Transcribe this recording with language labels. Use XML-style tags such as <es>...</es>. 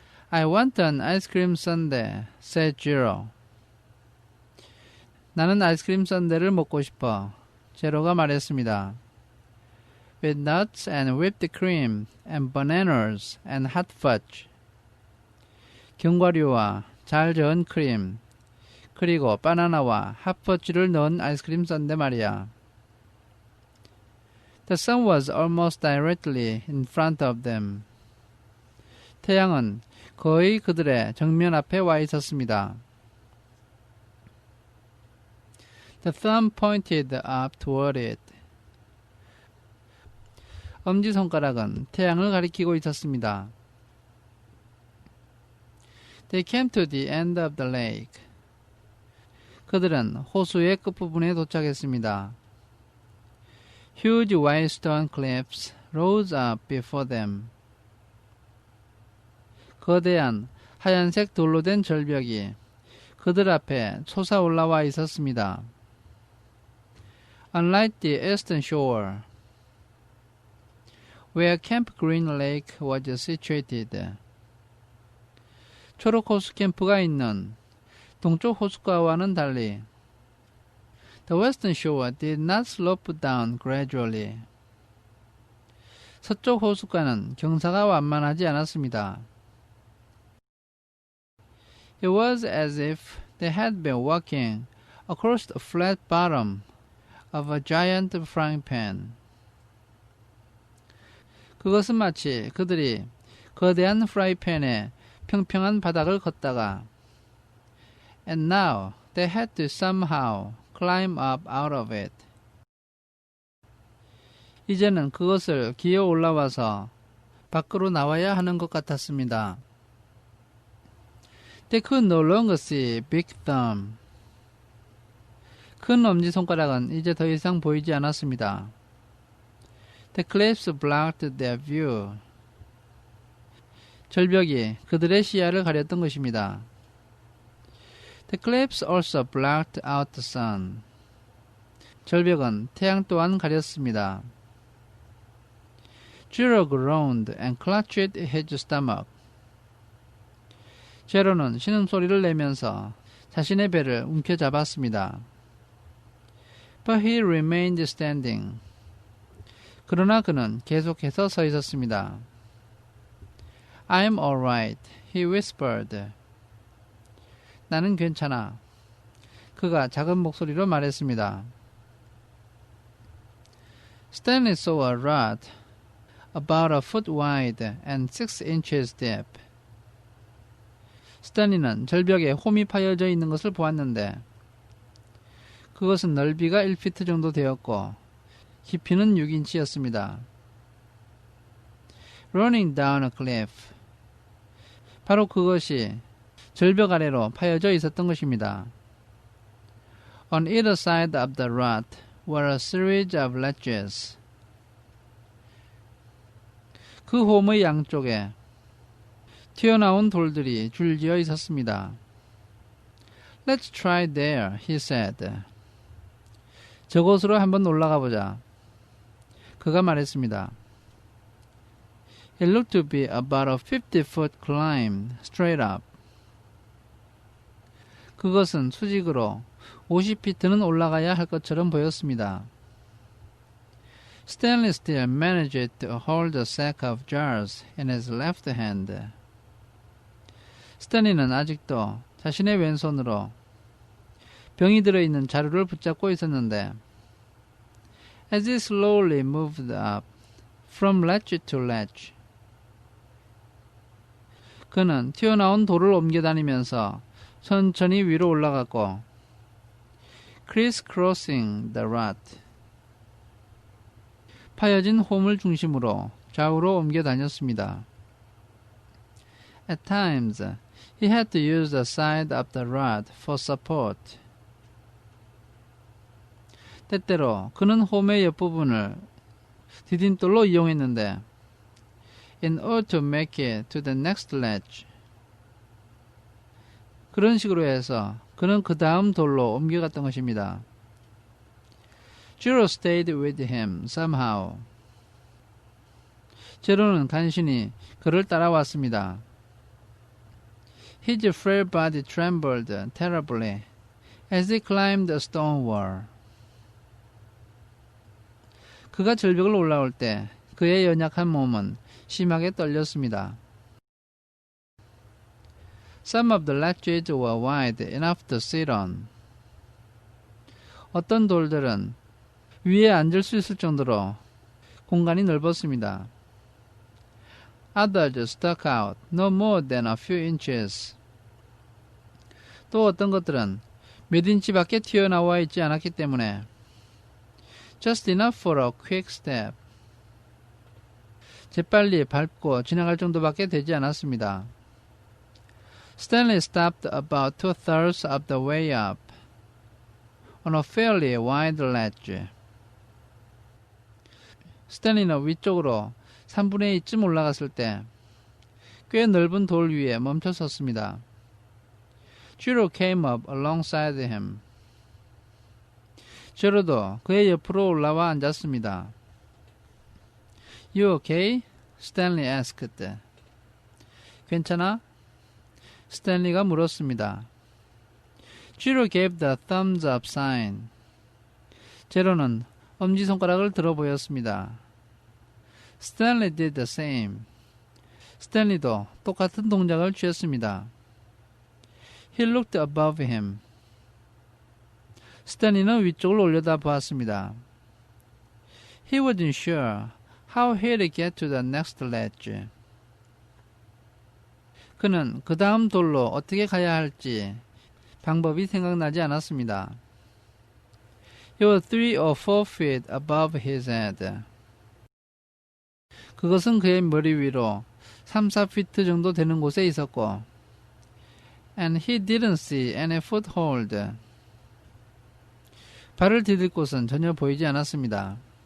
<en>I want an ice cream sundae, said Jiro.</en> <ko>나는 아이스크림 썬데를 먹고 싶어. 제로가 말했습니다.</ko> <en>With nuts and whipped cream and bananas and hot fudge.</en> <ko>견과류와 잘 저은 크림, 그리고 바나나와 핫퍼치를 넣은 아이스크림 썬데 말이야.</ko> <en>The sun was almost directly in front of them.</en> <ko>태양은 거의 그들의 정면 앞에 와 있었습니다.</ko> <en>The thumb pointed up toward it.</en> <ko>엄지손가락은 태양을 가리키고 있었습니다.</ko> <en>They came to the end of the lake.</en> <ko>그들은 호수의 끝부분에 도착했습니다.</ko> <en>Huge white stone cliffs rose up before them.</en> <ko>거대한 하얀색 돌로 된 절벽이 그들 앞에 솟아 올라와 있었습니다.</ko> <en>Unlike the eastern shore, where Camp Green Lake was situated,</en> <ko>초록 호수 캠프가 있는 동쪽 호숫가와는 달리,</ko> <en>the western shore did not slope down gradually.</en> <ko>서쪽 호숫가는 경사가 완만하지 않았습니다.</ko> <en>It was as if they had been walking across the flat bottom of a giant frying pan.</en> <ko>그것은 마치 그들이 거대한 프라이팬의 평평한 바닥을 걷다가</ko> <en>And now they had to somehow climb up out of it.</en> <ko>이제는 그것을 기어 올라와서 밖으로 나와야 하는 것 같았습니다.</ko> <en>They could no longer see Big Thumb.</en> <ko>큰 엄지손가락은 이제 더 이상 보이지 않았습니다.</ko> <en>The cliffs blocked their view.</en> <ko>절벽이 그들의 시야를 가렸던 것입니다.</ko> <en>The cliffs also blocked out the sun.</en> <ko>절벽은 태양 또한 가렸습니다.</ko> <en>Jiro groaned and clutched his stomach.</en> <ko>제로는 신음소리를 내면서 자신의 배를 움켜잡았습니다.</ko> <en>But he remained standing.</en> <ko>그러나 그는 계속해서 서 있었습니다.</ko> <en>I'm all right, he whispered.</en> <ko>나는 괜찮아. 그가 작은 목소리로 말했습니다.</ko> <en>Stanley saw a rut about a foot wide and 6 inches deep.</en> <ko>스탠리는 절벽에 홈이 파여져 있는 것을 보았는데 그것은 넓이가 1피트 정도 되었고 깊이는 6인치였습니다.</ko> <en>Running down a cliff.</en> <ko>바로 그것이 절벽 아래로 파여져 있었던 것입니다.</ko> <en>On either side of the rut were a series of ledges.</en> <ko>그 홈의 양쪽에 튀어나온 돌들이 줄지어 있었습니다.</ko> <en>Let's try there, he said.</en> <ko>저곳으로 한번 올라가 보자. 그가 말했습니다.</ko> <en>It looked to be about a 50-foot climb straight up.</en> <ko>그것은 수직으로 50피트는 올라가야 할 것처럼 보였습니다.</ko> <en>Stanley still managed to hold a sack of jars in his left hand.</en> <ko>스탠리는 아직도 자신의 왼손으로 병이 들어있는 자루를 붙잡고 있었는데</ko> <en>As he slowly moved up from ledge to ledge,</en> <ko>그는 튀어나온 돌을 옮겨다니면서 천천히 위로 올라갔고</ko> <en>crisscrossing the rut,</en> <ko>파여진 홈을 중심으로 좌우로 옮겨 다녔습니다.</ko> <en>At times, he had to use the side of the rod for support.</en> <ko>때때로 그는 홈의 옆부분을 디딤돌로 이용했는데</ko> <en>in order to make it to the next ledge.</en> <ko>그런 식으로 해서 그는 그 다음 돌로 옮겨갔던 것입니다.</ko> <en>Jiro stayed with him somehow.</en> <ko>제로는 간신히 그를 따라왔습니다.</ko> <en>His frail body trembled terribly as he climbed the stone wall.</en> <ko>그가 절벽을 올라올 때 그의 연약한 몸은 심하게 떨렸습니다.</ko> <en>Some of the ledges were wide enough to sit on.</en> <ko>어떤 돌들은 위에 앉을 수 있을 정도로 공간이 넓었습니다.</ko> <en>Others stuck out no more than a few inches.</en> <ko>또 어떤 것들은 몇 인치밖에 튀어나와 있지 않았기 때문에</ko> <en>just enough for a quick step.</en> <ko>재빨리 밟고 지나갈 정도밖에 되지 않았습니다.</ko> <en>Stanley stopped about 2/3 of the way up on a fairly wide ledge.</en> <ko>스탠리는 위쪽으로 3분의 2쯤 올라갔을 때 꽤 넓은 돌 위에 멈춰 섰습니다.</ko> <en>Giro came up alongside him.</en> <ko>제로도 그의 옆으로 올라와 앉았습니다.</ko> <en>You okay? Stanley asked.</en> <ko>괜찮아? 스탠리가 물었습니다.</ko> <en>Giro gave the thumbs up sign.</en> <ko>제로는 엄지손가락을 들어 보였습니다.</ko> <en>Stanley did the same.</en> <ko>스탠리도 똑같은 동작을 취했습니다.</ko> <en>He looked above him.</en> <ko>스탠리는 위쪽을 올려다 보았습니다.</ko> <en>He wasn't sure how he'd get to the next ledge.</en> <ko>그는 그 다음 돌로 어떻게 가야 할지 방법이 생각나지 않았습니다.</ko> <en>He was 3 or 4 feet above his head.</en> <ko>그것은 그의 머리 위로 3, 4피트 정도 되는 곳에 있었고</ko> <en>and he didn't see any foothold.</en> <ko>발을 디딜 곳은 전혀 보이지 않았습니다.</ko>